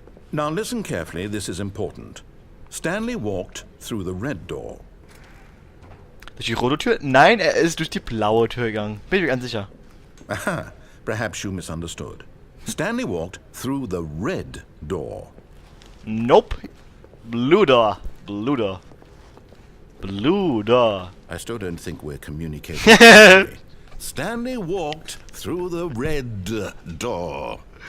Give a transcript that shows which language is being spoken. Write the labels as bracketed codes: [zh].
[en] Now listen carefully, this is important. Stanley walked through the red door. [de] Durch die rote Tür? Nein, er ist durch die blaue Tür gegangen. Bin ich mir ganz sicher. [en] Aha, perhaps you misunderstood. Stanley walked through the red door. Nope. Blue door. Blue door. Blue door. I still don't think we're communicating properly. Stanley walked through the red door.